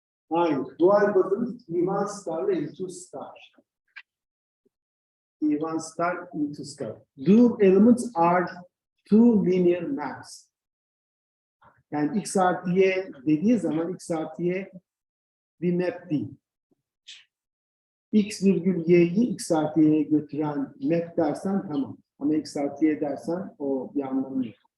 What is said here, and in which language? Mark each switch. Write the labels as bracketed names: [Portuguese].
[Turkish] Hayır, dual bazımız E1 star ile E2 star. E1 star, E2 star. [English] Dual elements are two linear maps. [Turkish] Yani x artı y dediği zaman x artı y bir map değil. X virgül y'yi x artı y'ye götüren map dersen tamam. Ama x artı y dersen o bir anlamı yok.